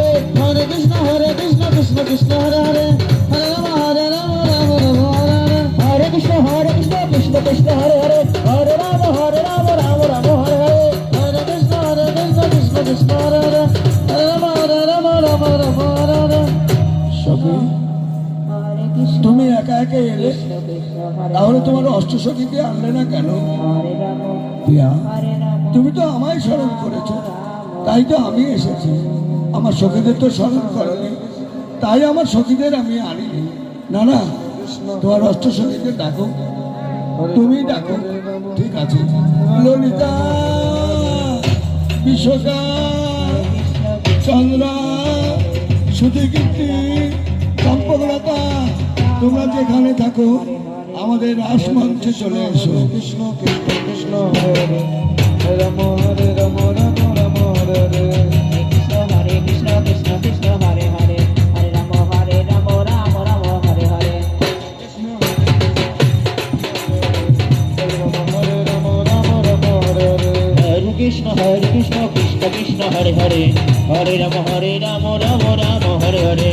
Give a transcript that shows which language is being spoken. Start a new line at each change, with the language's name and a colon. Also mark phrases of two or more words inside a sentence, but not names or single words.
Sanskrit: Hare Krishna Krishna Krishna Hare Hare Hare Rama Hare Hare Hare Krishna Krishna Krishna Hare Hare Hare Rama Hare Rama Hare Hare Hare Krishna Krishna Krishna Hare Hare Hare Rama Hare Hare
Bangla: সখী তুমি একা একা এলে তাহলে তোমার অষ্টসখীকে আনলে না কেন? প্রিয়া, তুমি তো আমায় স্মরণ করেছো, তাই তো আমি এসেছি। আমার সখীদের তো স্মরণ করনি, তাই আমার সখীদের আমি আনিনি। না না, তোমার অষ্টসখীকে ডাকো, তুমি ডাকো। ঠিক আছে। ললিতা, বিশ্বকা, চন্দ্রা, সুধীকীর্তি, চম্পকলতা, তোমরা যেখানে থাকো আমাদের রাসমঞ্চে চলে এসো।
Sanskrit: কৃষ্ণ কৃষ্ণ কৃষ্ণ হরে হরে রাম হরে রাম রাম রাম হরে হরে Hare Krishna Krishna Krishna Hare Hare Hare Rama Hare Rama Hare Hare Hare Krishna Krishna Krishna Hare Hare Hare Rama Hare Rama Hare Hare